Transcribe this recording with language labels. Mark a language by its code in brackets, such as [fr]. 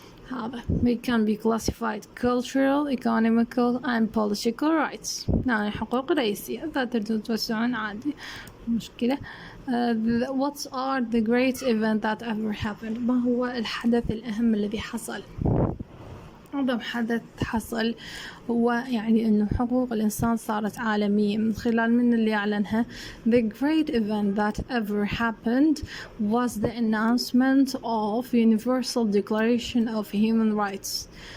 [ar] هذا [en] we can be classified cultural, economical and political rights. [ar] يعني حقوق رئيسية. إذا تردون توسعون عادي مشكلة. [en] What are the great event that ever happened؟ [ar] ما هو الحدث الأهم الذي حصل؟ أعظم حدث حصل هو يعني إنه حقوق الإنسان صارت عالمية من خلال من اللي أعلنها. [en] The great event that ever happened was the announcement of Universal Declaration of Human Rights.